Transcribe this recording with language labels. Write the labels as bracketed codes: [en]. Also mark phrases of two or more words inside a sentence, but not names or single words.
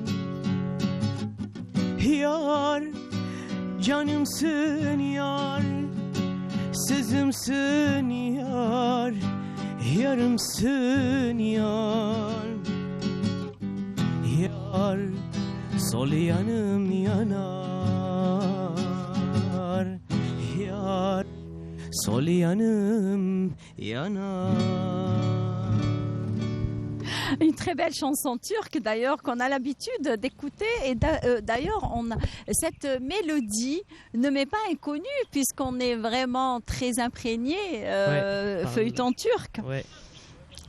[tr] Yar, canımsın yar, sözümsün yar, yarımsın yar. Yar, sol yanım yanar, yar, sol yanım yanar. [fr] Une très belle chanson turque d'ailleurs qu'on a l'habitude d'écouter et d'ailleurs cette mélodie ne m'est pas inconnue puisqu'on est vraiment très imprégné feuilleton turc. Ouais.